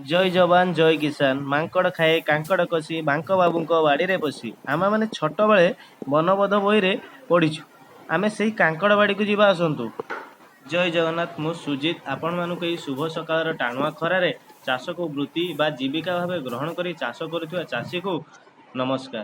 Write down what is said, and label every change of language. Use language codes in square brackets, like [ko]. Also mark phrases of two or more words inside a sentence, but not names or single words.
[hi] जय जवान जय किसान [or] ମାଙ୍କଡ଼ ଖାଏ କାଙ୍କଡ଼ କଷି ବାଙ୍କ बाबूଙ୍କ ବାଡ଼ିରେ ପଶି ଆମେମାନେ ଛୋଟବେଳେ ବନବୋଧ ବହିରେ ପଢ଼ିଛୁ। ଆମେ ସେଇ କାଙ୍କଡ଼ ବାଡ଼ିକୁ ଯିବା ଆସନ୍ତୁ। ଜୟ ଜଗନ୍ନାଥ, ମୁଁ ସୁଜିତ ଆପଣମାନଙ୍କୁ ଏହି ଶୁଭ ସକାଳର ଟାଣୁଆ ଖରାରେ ଚାଷକୁ ବୃତ୍ତି ବା ଜୀବିକା ଭାବେ ଗ୍ରହଣ କରି ଚାଷ କରୁଥିବା ଚାଷୀକୁ ନମସ୍କାର।